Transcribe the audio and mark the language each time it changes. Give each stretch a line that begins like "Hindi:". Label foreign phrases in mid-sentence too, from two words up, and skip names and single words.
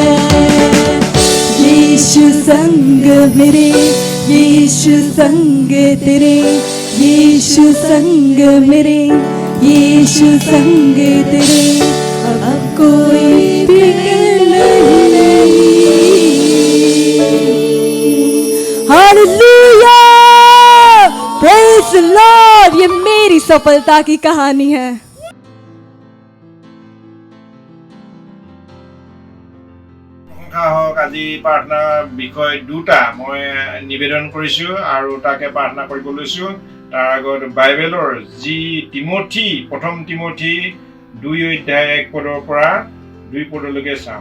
Hindi: यीशु संग मेरे, यीशु संग तेरे, यीशु संग मेरे, यीशु संग तेरे। अब कोई फिक्र नहीं।
English: Hallelujah, praise the Lord.
Hindi: ये मेरी सफलता की कहानी है।
Assamese: আজি প্ৰাৰ্থনা বিষয় 2টা মই নিবেদন কৰিছোঁ আৰু তাকে প্ৰাৰ্থনা কৰিব লৈছোঁ। তাৰ আগত বাইবেলৰ যি তিমথি, প্ৰথম তিমথি 2 অধ্যায় 1 পদৰ পৰা 2 পদলৈকে চাম।